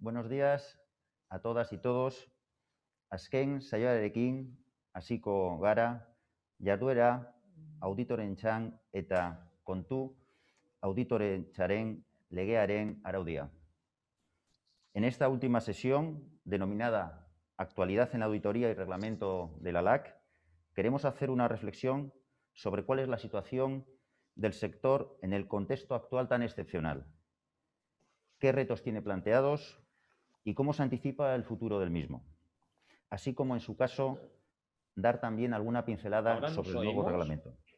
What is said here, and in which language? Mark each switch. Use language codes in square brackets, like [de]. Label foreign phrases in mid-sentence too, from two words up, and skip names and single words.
[es] días a todas y todos. [eu] Azken saioarekin hasiko gara, jarduera auditorentzan eta kontu auditorentzaren legearen araudia. [es] En esta última sesión, denominada Actualidad en la Auditoría y Reglamento de la LAC, queremos hacer una reflexión sobre cuál es la situación del sector en el contexto actual tan excepcional, qué retos tiene planteados y cómo se anticipa el futuro del mismo, así como, en su caso, dar también alguna pincelada sobre el nuevo reglamento.